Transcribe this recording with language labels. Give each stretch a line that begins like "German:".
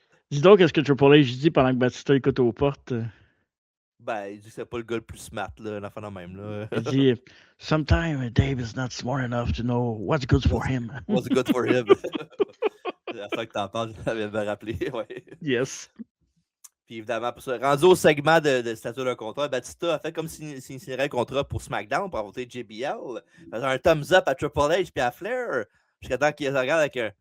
French: Dis donc qu'est-ce que Triple H dit pendant que Batista écoute aux portes. Ben, il dit que c'est pas le gars le plus smart, là, l'enfant de même. Là. Il dit
English: sometimes Dave is not smart enough to know what's good for him. What's good for him?
French: La fois que t'en parles, je l'avais bien rappelé. Ouais.
English: Yes.
French: Puis évidemment, rendu au segment de statut de contrat, Batista a fait comme s'il signerait le contrat pour SmackDown pour affronter JBL. Il faisait un thumbs up à Triple H puis à Flair. Jusqu'à temps qu'il regarde avec